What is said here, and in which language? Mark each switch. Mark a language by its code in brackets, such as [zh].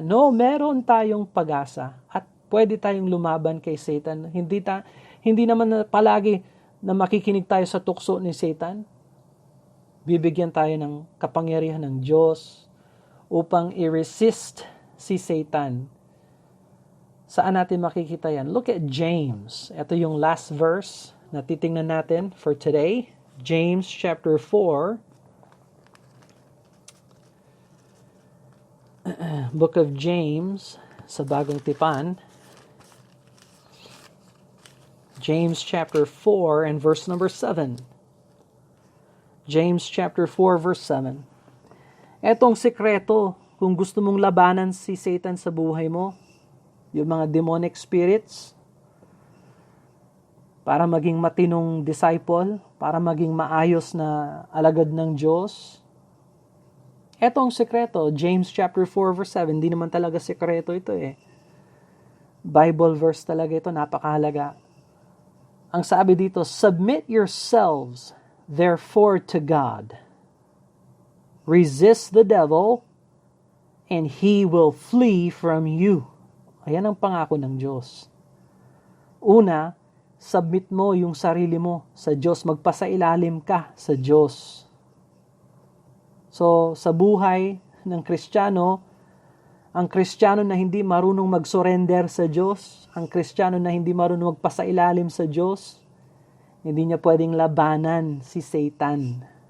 [tl] No, meron tayong pag-asa at pwede tayong lumaban kay Satan. Hindi naman na palagi na makikinig tayo sa tukso ni Satan. Bibigyan tayo ng kapangyarihan ng Diyos upang i-resist si Satan. Saan natin makikita yan? [en] Look at James. [tl] Ito yung last verse na titingnan natin [en] for today. James chapter 4. Book of James sa Bagong Tipan. James chapter 4 and verse number 7. James chapter 4 verse 7. [tl] Etong sekreto, kung gusto mong labanan si Satan sa buhay mo, yung mga demonic spirits, para maging matinong disciple, para maging maayos na alagad ng Diyos. Etong sekreto, James chapter 4 verse 7, hindi naman talaga sekreto ito eh. Bible verse talaga ito, napakahalaga. Ang sabi dito, [en] submit yourselves therefore to God. Resist the devil, and he will flee from you. [tl] Ayan ang pangako ng Diyos. Una, submit mo yung sarili mo sa Diyos. Magpasailalim ka sa Diyos. So, sa buhay ng Kristiyano, ang Kristiyano na hindi marunong mag-surrender sa Diyos, ang Kristiyano na hindi marunong magpasailalim sa Diyos, hindi niya pwedeng labanan si Satan.